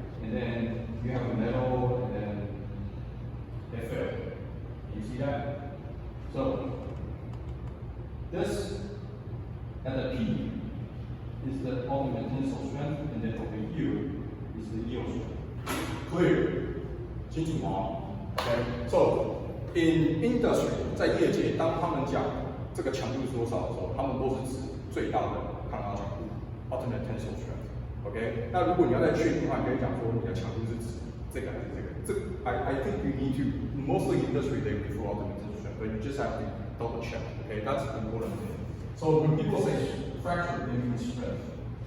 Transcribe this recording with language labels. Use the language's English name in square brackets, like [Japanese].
[English] And then you have a metal, and then FL. You see that? So this at the peak is the ultimate tensile strength, and then over here is the yield strength. Clear? [Chinese] 清楚吗 [English] ？Okay. So in industry， [Chinese] 在业界，当他们讲这个强度是多少的时候，他们都是指最大的抗压强度 （ultimate tensile strength）。OK， 那如果你要再确定的话，你可以讲说你的强度是指这个还是这个？ [English] I think you need to mostly industry they refer ultimate tensile strength, but you just have to double check. Okay, that's the important thing. So when people say fracture, they mean strength.